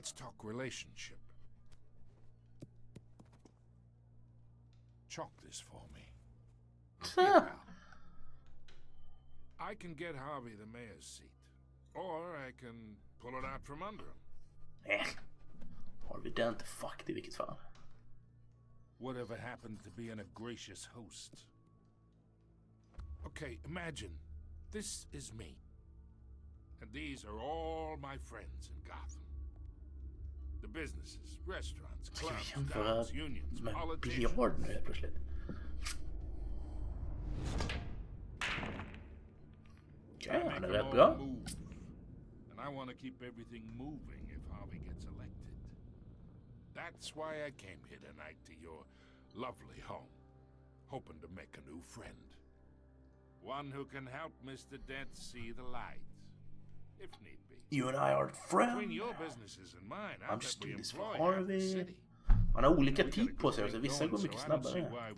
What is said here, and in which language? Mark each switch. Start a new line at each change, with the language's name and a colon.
English: let's talk relationship. Chalk this for me. Here, pal. I can get Harvey the mayor's seat. Or I can pull it out from under him.
Swedish: Har vi det inte fucked i vilket fall?
English: whatever happens to be a gracious host. Okay, imagine this is me. And these are all my friends in Gotham. The businesses, restaurants, clubs, guns, unions, politicians.
Swedish: Biljard nu helt plötsligt. Okej, han är rätt bra.
English: And I want to keep everything moving if Harvey gets elected. That's why I came here tonight to your lovely home, hoping to make a new friend. One who can help Mr. Dent see the light, if need be. You and I are friends. Between your businesses and mine, I'm just doing this for Harvey.
Swedish: Man har olika tid på sig, så vissa går mycket snabbare.